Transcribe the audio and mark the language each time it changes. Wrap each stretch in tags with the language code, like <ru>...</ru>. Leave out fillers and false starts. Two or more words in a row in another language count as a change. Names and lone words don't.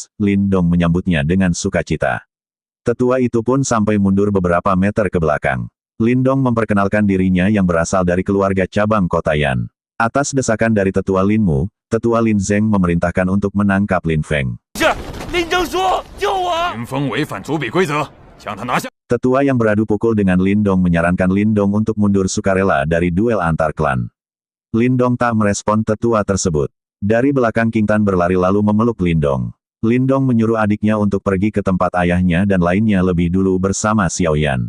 <id>Lin Dong menyambutnya dengan sukacita. Tetua itu pun sampai mundur beberapa meter ke belakang. Lin Dong memperkenalkan dirinya yang berasal dari keluarga cabang kota Yan. Atas desakan dari tetua Lin Mu, tetua Lin Zeng memerintahkan untuk menangkap Lin Feng.</id> <zh>是，林正说，救我！林峰违反主比规则，</zh> <id>Tetua yang beradu pukul dengan Lindong menyarankan Lindong untuk mundur sukarela dari duel antar klan. Lindong tak merespon tetua tersebut. Dari belakang King Tan berlari lalu memeluk Lindong. Lindong menyuruh adiknya untuk pergi ke tempat ayahnya dan lainnya lebih dulu bersama Xiao Yan.</id>